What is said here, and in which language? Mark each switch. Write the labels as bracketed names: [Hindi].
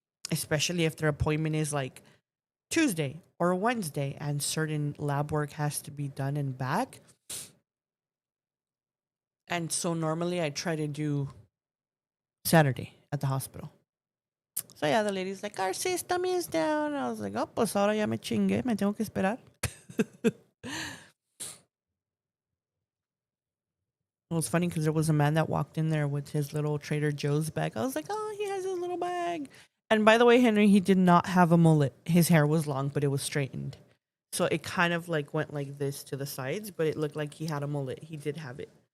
[English] Especially if their appointment is like Tuesday or Wednesday and certain lab work has to be done and back. And so normally I try to do Saturday at the hospital. So yeah, the lady's like, our system is down. I was like, oh, [Spanish] pues ahora ya me chingué, me tengo que esperar. [English] It was funny because there was a man that walked in there with his little Trader Joe's bag. I was like, oh, he has his little bag. And by the way, Henry, he did not have a mullet. His hair was long, but it was straightened. So it kind of like went like this to the sides, but it looked like he had a mullet. He did have it.